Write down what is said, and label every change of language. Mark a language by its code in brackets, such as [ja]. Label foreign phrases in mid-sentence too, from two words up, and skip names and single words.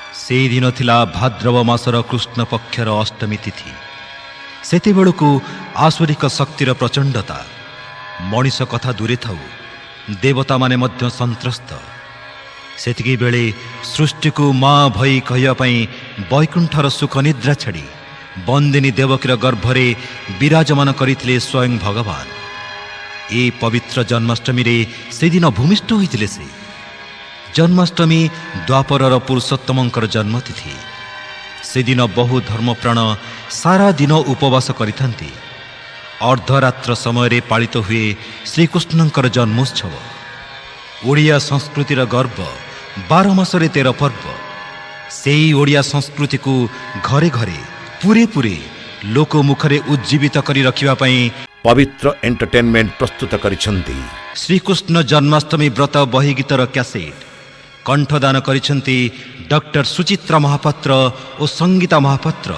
[or] ସେ ଦିନ ଥିଲା ଭାଦ୍ରବ ମାସର କୃଷ୍ଣ ପକ୍ଷର ଅଷ୍ଟମୀ ତିଥି। ସେତେ ବେଳୁକୁ ଆସୁରିକ ଶକ୍ତିର ପ୍ରଚଣ୍ଡତା ମନୀଷ କଥା ଦୂରେ ଥାଉ ଦେବତା ମାନେ ମଧ୍ୟ ସନ୍ତ୍ରସ୍ତ। ସେତିକି ବେଳେ ସୃଷ୍ଟି କୁ ମାଁ ଭଇ କହ୍ୟା ପଇ ବୈକୁଣ୍ଠର ସୁଖ ନିଦ୍ରା ଛାଡ଼ି ବନ୍ଦିନୀ ଦେବକୀର ଗର୍ଭରେ ବିରାଜମାନ କରିଥିଲେ ସ୍ୱୟଂ ଭଗବାନ। ଏ ପବିତ୍ର ଜନ୍ମାଷ୍ଟମୀ ରେ ସେ ଦିନ ଭୂମିଷ୍ଠ ହୋଇଥିଲେ ସେ। ଜନ୍ମାଷ୍ଟମୀ ଦ୍ୱାପରର ପୁରୁଷୋତ୍ତମଙ୍କର ଜନ୍ମତିଥି। ସେ ଦିନ ବହୁ ଧର୍ମପ୍ରାଣ ସାରା ଦିନ ଉପବାସ କରିଥାନ୍ତି। ଅର୍ଦ୍ଧରାତ୍ର ସମୟ ପାଳିତ ହୁଏ ଶ୍ରୀକୃଷ୍ଣଙ୍କର ଜନ୍ମୋତ୍ସବ। ଓଡ଼ିଆ ସଂସ୍କୃତିର ଗର୍ବ 12 ମାସରେ 13 ପର୍ବ। ସେ ଓଡ଼ିଆ ସଂସ୍କୃତି କୁ ଘରେ ଘରେ ପୁରେ ପୁରେ ଲୋକ ମୁଖରେ ଉଜ୍ଜୀବିତ କରି ରଖିବା ପଇଁ ପବିତ୍ର ଏଣ୍ଟରଟେନମେଣ୍ଟ ପ୍ରସ୍ତୁତ କରିଛନ୍ତି। ଶ୍ରୀକୃଷ୍ଣ ଜନ୍ମାଷ୍ଟମୀ ବ୍ରତ ବହି ଗୀତର କ୍ୟାସେଟ କଣ୍ଠଦାନ କରିଛନ୍ତି ଡକ୍ଟର ସୁଚିତ୍ରା ମହାପାତ୍ର ଆଉ ସଙ୍ଗୀତା ମହାପାତ୍ର।